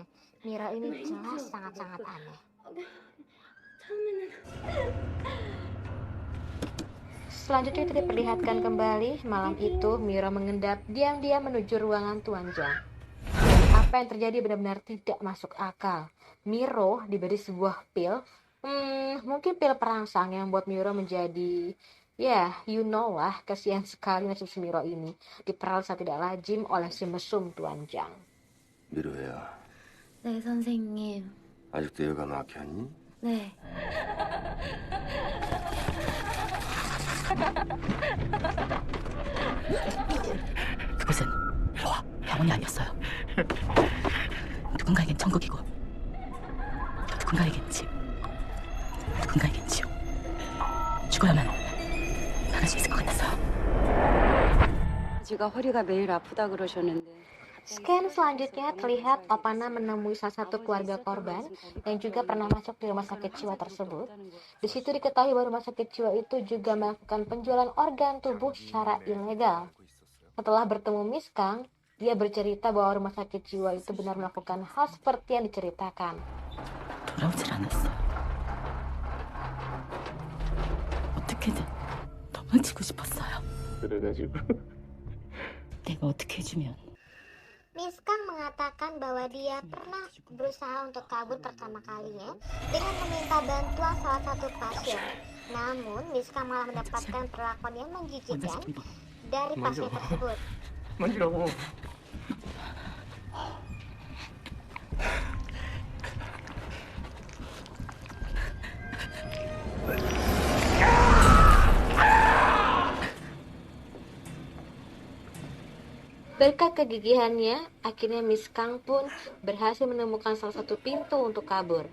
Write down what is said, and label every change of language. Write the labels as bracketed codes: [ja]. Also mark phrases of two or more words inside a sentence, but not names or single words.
[id] Miro ini jelas sangat-sangat aneh. Selanjutnya kita diperlihatkan kembali malam itu Miro mengendap diam-diam menuju ruangan Tuan Jang. Apa yang terjadi benar-benar tidak masuk akal. Miro diberi sebuah pil, mungkin pil perangsang yang membuat Miro menjadi, [en] you know [id] lah, kasihan sekali nasib si Miro ini. Diperalat saat tidak lazim oleh si mesum Tuan Jang. [ko] 미로야, 네, 선생님. 아직도 여가 막혔니? 네. 그곳은 로아 병원이 아니었어요. 누군가에겐 천국이고 누군가에겐 집, 누군가에겐 지옥. 죽어야만 나갈 수 있을 것 같았어요. 지가 허리가 매일 아프다 그러셨는데. [id] Scan selanjutnya terlihat Opana menemui salah satu keluarga korban yang juga pernah masuk di rumah sakit jiwa tersebut. Di situ diketahui bahwa rumah sakit jiwa itu juga melakukan penjualan organ tubuh secara ilegal. Setelah bertemu Miss Kang, dia bercerita bahwa rumah sakit jiwa itu benar melakukan hal seperti yang diceritakan. [ko] 돌아오질 않았어. 어떻게든 도망치고 싶었어요. 그래가지고 내가 어떻게 해주면 [id] Miss Kang mengatakan bahwa dia pernah berusaha untuk kabur pertama kalinya dengan meminta bantuan salah satu pasien. Namun Miss Kang malah mendapatkan perlakuan yang menjijikan dari pasien tersebut. [ko] 만지라고. [id] Berkat kegigihannya, akhirnya Miss Kang pun berhasil menemukan salah satu pintu untuk kabur.